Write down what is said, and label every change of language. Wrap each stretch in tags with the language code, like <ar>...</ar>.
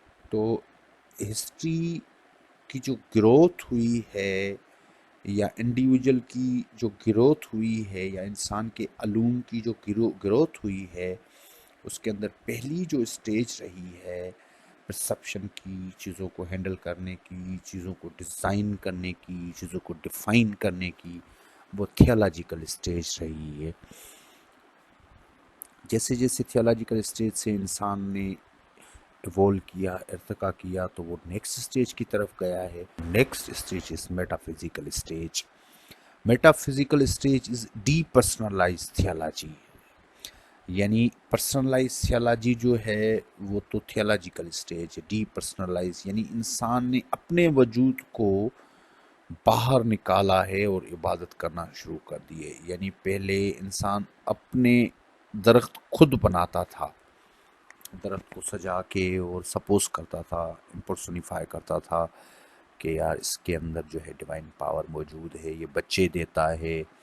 <ur>تو ہسٹری کی جو گروتھ ہوئی ہے یا انڈیویجول کی جو گروتھ ہوئی ہے یا انسان کے علوم کی جو گروتھ ہوئی ہے، اس کے اندر پہلی جو اسٹیج رہی ہے پرسپشن کی، چیزوں کو ہینڈل کرنے کی، چیزوں کو ڈیزائن کرنے کی، چیزوں کو ڈیفائن کرنے کی، وہ تھیولوجیکل اسٹیج رہی ہے. جیسے جیسے تھیولوجیکل اسٹیج سے انسان نے ایوولو کیا، ارتقا کیا، تو وہ نیکسٹ اسٹیج کی طرف گیا ہے.</ur> <en>Next stage is metaphysical stage. Metaphysical stage is depersonalize theology.</en> <ur>یعنی پرسنلائز تھیولوجی جو ہے وہ تو تھیولوجیکل اسٹیج ہے. ڈی پرسنلائز یعنی انسان نے اپنے وجود کو باہر نکالا ہے اور عبادت کرنا شروع کر دی ہے. یعنی پہلے انسان اپنے درخت خود بناتا تھا، درخت کو سجا کے اور سپوز کرتا تھا، امپرسونیفائی کرتا تھا کہ یار اس کے اندر جو ہے ڈیوائن پاور موجود ہے، یہ بچے دیتا ہے.</ur>